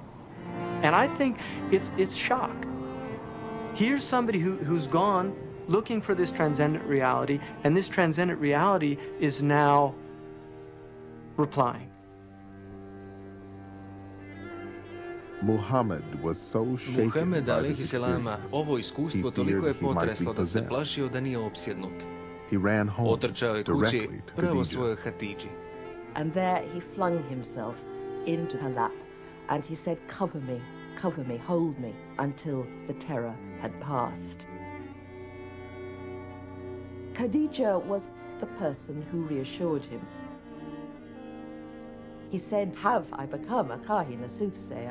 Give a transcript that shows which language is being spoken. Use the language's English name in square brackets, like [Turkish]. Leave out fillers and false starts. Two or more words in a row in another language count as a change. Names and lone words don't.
[English] And I think it's shock. Here's somebody who's gone looking for this transcendent reality, and this transcendent reality is now replying. [Bosnian] Muhammad [Arabic] عليه السلام, [Bosnian] ovo iskustvo toliko je potreslo da se plašio da nije opsjednut. Otrčao je kući pravo svojoj Hatidži. [English] And there he flung himself into her lap, and he said, cover me, hold me, until the terror had passed. Khadija was the person who reassured him. He said, have I become a kahin, a soothsayer?